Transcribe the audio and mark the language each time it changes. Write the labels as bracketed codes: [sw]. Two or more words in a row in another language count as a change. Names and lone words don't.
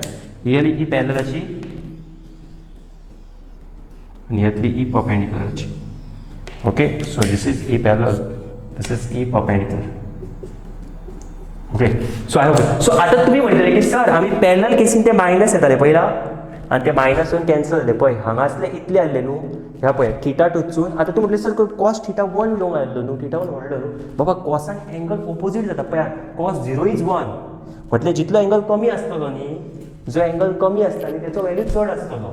[kok] ही ई पॅरललाची आणि ह्यातली ई परपेंडिक्युलरची. [en] okay, so this is E parallel, this is E perpendicular. okay, so I hope. [kok] सो आता तुम्ही म्हणटले की सर आम्ही पॅरलल केसीन ते मायनस येताले पयला आनी ते मायनसून कॅन्सल जाले. पळय हांगासले इतले आसले न्हू, ह्या पळय थिटा टूसून. आता तूं म्हटलें सर कॉस थिटा 1 लोंग आयल्लो न्हू, थिटा 1 व्हडलो न्हू. बाबा कॉसान एंगल ओपोजीट जाता. पळयात [en] cos 0 is 1 [kok] म्हटल्यार जितलो एंगल कमी आसतलो न्ही, जो एंगल कमी आसता न्ही तेचो वॅल्यू चड आसतलो.